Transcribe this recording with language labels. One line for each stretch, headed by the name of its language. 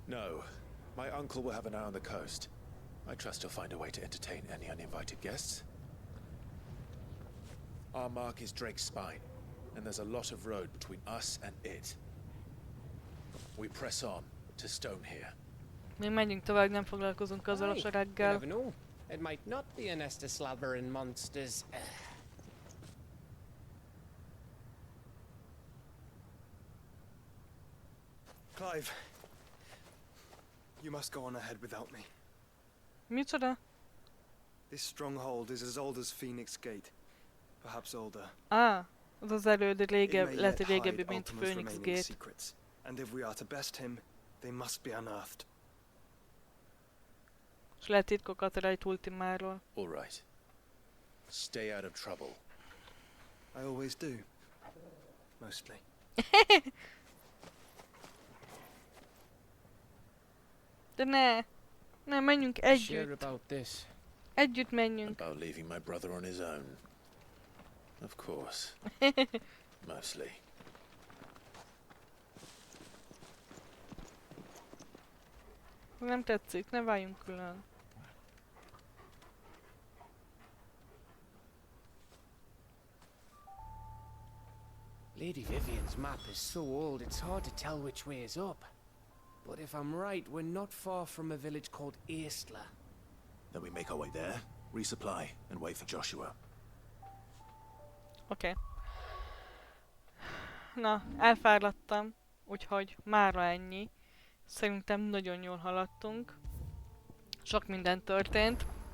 English: No. My uncle will have an eye on the coast. I trust he'll find a way to entertain any uninvited guests. Our mark is Drake's Spine, and there's a lot of road between us and it. We press on to Stone here.
Hungarian: Még menjünk tovább, nem foglalkozunk azzal a
English: You
Hungarian: sereggel.
English: never know. It might not be a nest of slabbering monsters. Clive, you must go on ahead without me.
Hungarian: Micsoda?
English: This stronghold is as old as Phoenix Gate, perhaps older.
Hungarian: Az az elődő lehet, hogy régebbi, mint Phoenix Gate.
English: Secrets, and if we are to best him, they must be unearthed.
Hungarian: És lehet titkokat rejt Ultimáról.
English: All right. Stay out of trouble. I always do. Mostly.
Hungarian: De ne, menjünk együtt. Együtt menjünk.
English: About leaving my brother on his own. Of course. Mostly.
Hungarian: Nem tetszik, ne váljunk külön.
English: Lady Vivian's map is so old it's hard to tell which way is up. But if I'm right, we're not far from a village called Aistla. Then we make our way there, resupply, and wait for Joshua.
Hungarian: Oké. Na, elfáradtam, úgyhogy mára ennyi. Szerintem nagyon jól haladtunk. Sok minden történt.